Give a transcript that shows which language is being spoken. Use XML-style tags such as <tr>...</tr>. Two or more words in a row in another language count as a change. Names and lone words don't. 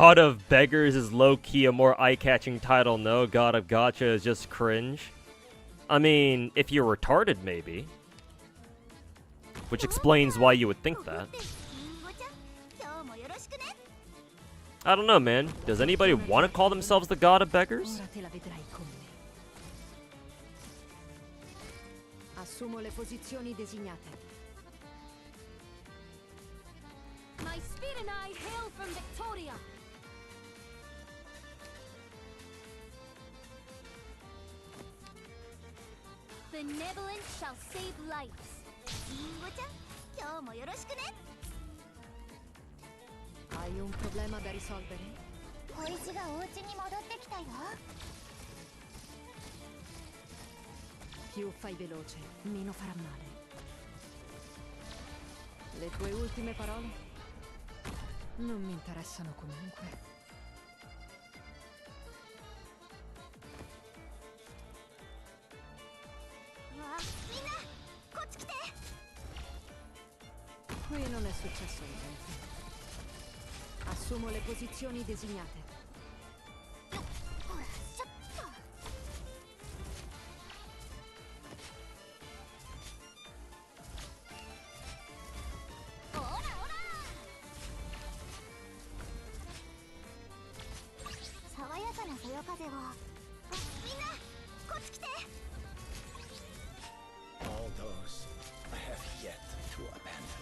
<en>God of Beggars is low-key a more eye-catching title, no? God of Gacha is just cringe. I mean, if you're retarded, maybe. Which explains why you would think that.</en> <ja>リンゴちゃん、今日もよろしくね。</ja> <en>I don't know, man. Does anybody want to call themselves the God of Beggars?</en> <it>Ora te la vedrai con me. Assumo le posizioni designate.</it> <en>My speed and I hail from Victoria. Benevolence shall save lives.</en> <ja>リンゴちゃん、今日もよろしくね。</ja> <it>Hai un problema da risolvere?</it> <ja>小石がお家に戻ってきたよ。</ja> <it>Più fai veloce, meno farà male. Le tue ultime parole? Non mi interessano comunque.</it> <ja>みんなこっち来て。</ja> <it>Qui non è successo niente. Assumo le posizioni designate.</it> <ja>ほらちょっと。ほらほら。爽やかなそよ風を。みんなこっち来て。</ja> <en>All those I have yet to abandon.</en>